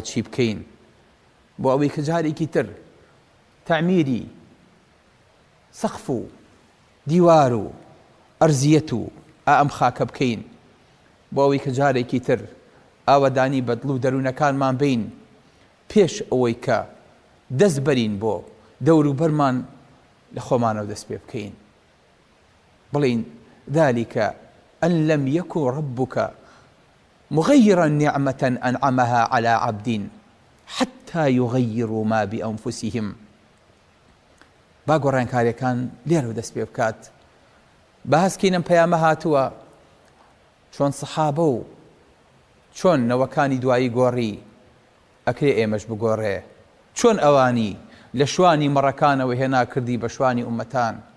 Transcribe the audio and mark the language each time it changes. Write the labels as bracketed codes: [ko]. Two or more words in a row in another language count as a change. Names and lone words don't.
[ckb] چی بکەین بۆ ئەوەی کە جارێکی تر تعمیری سەقف و دیوار و ئەرزیەت و ئەم خاکە بکەین بۆ ئەوەی کە جارێکی تر ئاوەدانی بەدڵ و دەروونەکانمان بین پێش ئەوەی کە دەست بەرین بۆ دەوروبەرمان لە خۆمانەوە دەست پێ بکەین بڵین [ar] ذلك أن لم يكن ربك مغيرا نعمة أنعمها على عبد حتى يغيروا ما بأنفسهم [ckb] با گۆڕانکاریەکان لێرە دەست پێ بکات بەهەسکینم پەیامە هاتووە چۆن سەحابە و چۆن نەوەکانی دوایی گۆڕی ئەکرێ ئێمەش بگۆڕێ چۆن ئەوانی لە شوانی مەڕەکانەوە هێنا کردی بە شوانی ئومەتان